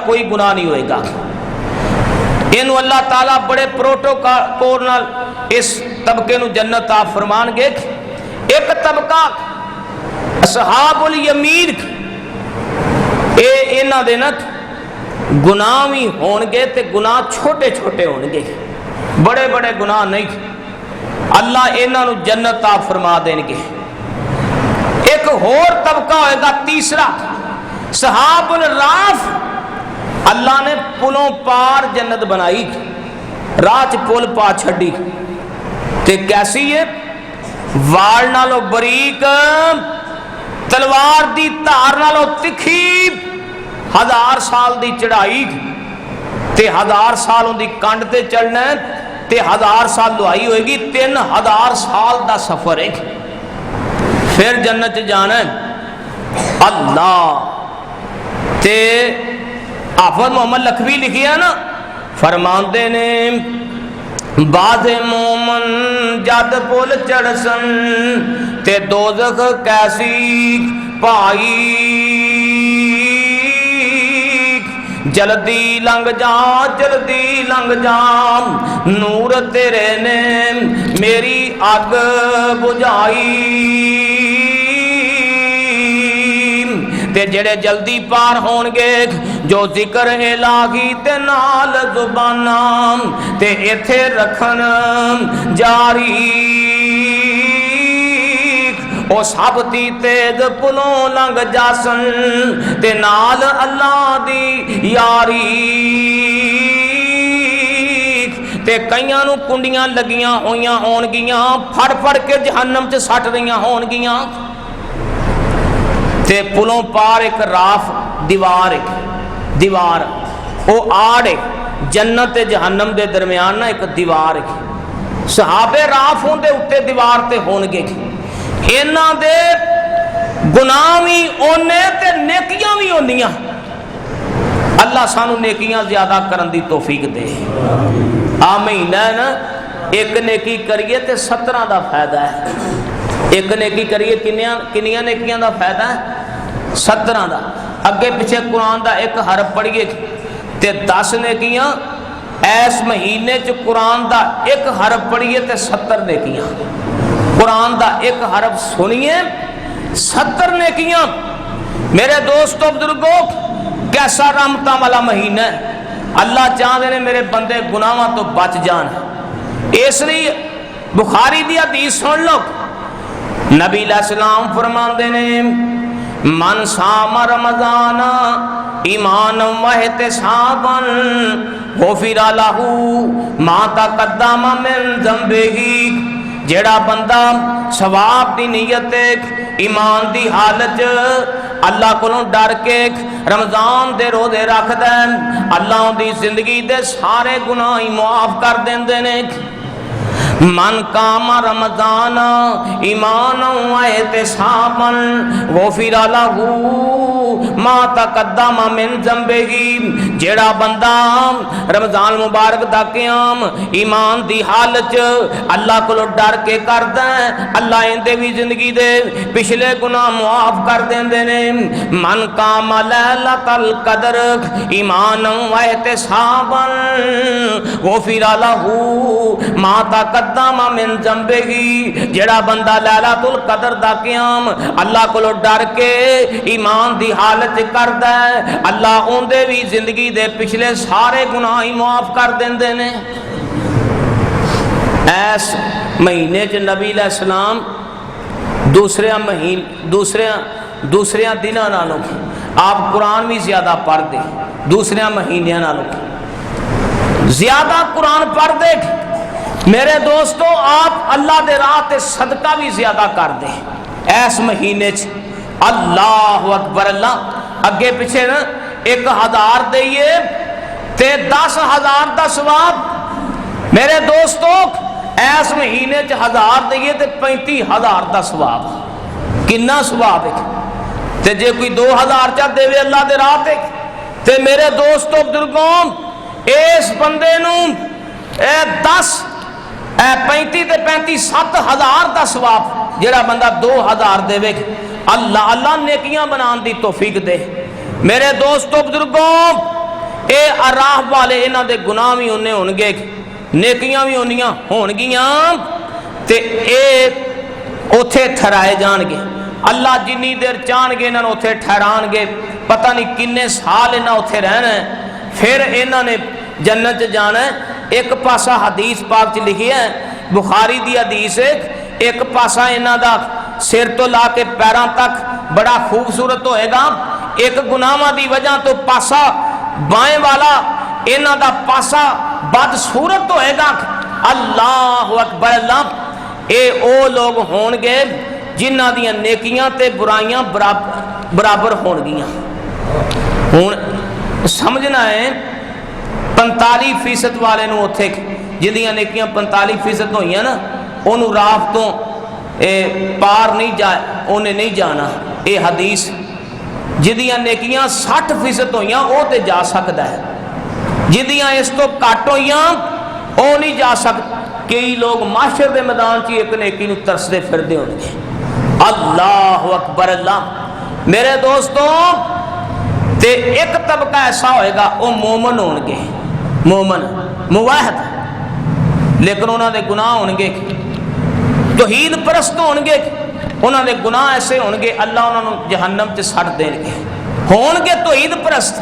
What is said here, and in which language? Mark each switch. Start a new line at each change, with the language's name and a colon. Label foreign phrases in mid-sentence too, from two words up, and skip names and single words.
Punjabi: کوئی گناہ نہیں ہوئے گا انہوں اللہ تعالیٰ بڑے پروٹوکول نال اس طبقے نو جنت آپ فرمان گے ایک طبقہ اصحاب الیمین اے انہاں دے نہ گناہ بھی ہونگے تے گناہ چھوٹے چھوٹے ہونگے بڑے بڑے گناہ نہیں اللہ انہاں نو جنت عطا فرما دیں گے ایک اور طبقہ ہوئے گا تیسرا صحاب الراف اللہ نے پلوں پار جنت بنائی راہ پل پا چھڑی تے کیسی ہے وال نالو بریک تلوار دی تار نالو تکھی 1000 سال دی چڑھائی تے 1000 سال ان دی کنڈ تے چڑھنا تے 1000 سال دعائی ہوئے گی، 3000 سال دا سفر ہے، پھر جنت جانا ہے۔ اللہ تے حافظ محمد لکھوی لکھیا نا، فرماندے نے بعض مومن جد پل چڑھسن تے دوزخ کیسی پائی، جلدی لنگ جا جلدی لنگ جا، نور تیرے نے میری اگ بجھائی، تے جڑے جلدی پار ہون گے جو ذکر الہی تے نال زباناں تے ایتھے رکھن جاری، او سب دی تیز پلوں لنگ جاسن تے نال اللہ دی یاری، تے کئیاں نو کنڈیاں لگیاں ہویاں ہون گیاں، پھڑ پھڑ کے جہنم چ سٹ رہیاں ہون گیاں، تے پلوں پار ایک راف دیوار او آڑ ہے، جنت تے جہنم دے درمیان نا ایک دیوار ہے، صحابے راف ہوں دے اٹھے دیوار تے ہون گے، انہاں دے گناہ بھی اونے تے نیکیاں بھی ہونیاں، اللہ سانو نیکیاں زیادہ کرن دی توفیق دے۔ آمین ہے نا، ایک نیکی کریے تے 17 دا فائدہ ہے، ایک نیکی کریے کنیاں نیکیاں دا فائدہ ہے؟ 17 دا۔ اگے پیچھے قرآن دا ایک حرف پڑھیے تے 10 نیکیاں، ایس مہینے چ قرآن دا ایک حرف پڑھیے تے 70 نیکیاں، قرآن دا ایک حرف سنیے 70 نیکیاں۔ میرے دوستو بزرگوں، کیسا رحمتاں والا مہینہ ہے،
Urdu: اللہ چاہتے ہیں
Punjabi: میرے بندے گناہاں تو بچ جان، اس لیے بخاری دی حدیث سن لو، نبی
Arabic: علیہ السلام
Punjabi: فرماندے نے
Arabic: من صام رمضان ایمانا واحتسابا غفر لہ ما تقدم من ذنبہ،
Punjabi: جیڑا بندہ ثواب دی نیت ایمان دی حالت اللہ کو ڈر کے رمضان دے روزے رکھ دین، اللہ دی زندگی دے سارے گناہ معاف کر دیندے نے۔
Arabic: من قام رمضان ایمانا واحتسابا غفر لہ ما تقدم من ذنبہ،
Punjabi: جیڑا بندہ رمضان مبارک دا قیام ایمان دی حالت اللہ کو ڈر کے کردا ہے، اللہ اندے بھی زندگی دے پچھلے گناہ معاف کر دیندے نے۔
Arabic: من قام لیلۃ القدر ایمانا واحتسابا غفر لہ ما تقدم من ذنبہ،
Punjabi: جڑا بندہ لیلۃ القدر دا قیام اللہ کو ڈر کے ایمان دی حالت کردا ہے، اللہ اون دے بھی زندگی دے پچھلے سارے گناہ معاف کر دیندے نے۔ ایس مہینے چ نبی
Arabic: علیہ السلام
Punjabi: دوسرے دنوں نالوں آپ قرآن بھی زیادہ پڑھ دے، دوسرے مہینوں نالوں زیادہ قرآن پڑھ دے۔ میرے دوستو، آپ اللہ دے راہ تے صدقہ بھی زیادہ کر دے ایس مہینے چ،
Arabic: اللہ اکبر،
Punjabi: اللہ اگے پیچھے نا 1000 دئیے تے 10,000 دا ثواب۔ میرے دوستو، ایس مہینے چ 1000 دئیے تے 35,000 دا ثواب، کنا ثواب ہے؟ تے جے کوئی 2000 چا دے اللہ دے راہ تے میرے دوستو بزرگوں، اس بندے نو 35 تے 35 7,000 دا ثواب، جڑا بندہ 2000 دے وے، اللہ نیکیاں بنان دی توفیق دے۔ میرے دوستو بزرگوں، اے راہ والے انہاں دے گناہ بھی ہونے ہون گے، نیکیاں بھی ہون گیاں، تے اے اوتھے ٹھہرائے جان گے، اللہ جنی دیر چاہن گے انہاں اوتھے ٹھہران گے، پتہ نہیں کنے سال انہاں اوتھے رہنا ہے، پھر انہاں نے جنت جانا ہے۔ ایک پاسا حدیث پاک چ لکھی ہے، بخاری دی حدیث، ایک پاسا انہاں دا سر تو لا کے پیراں تک بڑا خوبصورت ہوئے گا، ایک گناہاں دی وجہ تو پاسا بائیں والا انہاں دا پاسا بدصورت ہوئے گا۔
Arabic: اللہ اکبر،
Punjabi: اللہ، اے او لوگ ہون گے جنہاں دیاں نیکیاں تے برائیاں برابر ہون گیاں۔ ہون سمجھنا ہے 45% والے نو اتھے جدیاں نیکیاں 45% ہوئیاں نا انہوں راف تو پار نہیں جائے انہیں نہیں جانا. اے حدیث جدیاں نیکیاں 60% ہوئیاں وہ تے جا سکتا ہے, جدیاں اس تو کٹ ہوئیاں وہ نہیں جا سکتا. کئی لوگ معاشر دے میدان چ ایک نیکی نو ترسدے پھردے ہون گے.
Arabic: اللہ اکبر.
Punjabi: اللہ میرے دوستوں تے ایک طبقہ ایسا ہوئے گا وہ مومن ہون گے, مومن موحد, لیکن انہوں دے گناہ ہون گے توحید پرست ہون گے, انہوں دے گناہ ایسے ہون گے اللہ انہوں نے جہنم تے سٹ دیں گے, ہون گے توحید پرست.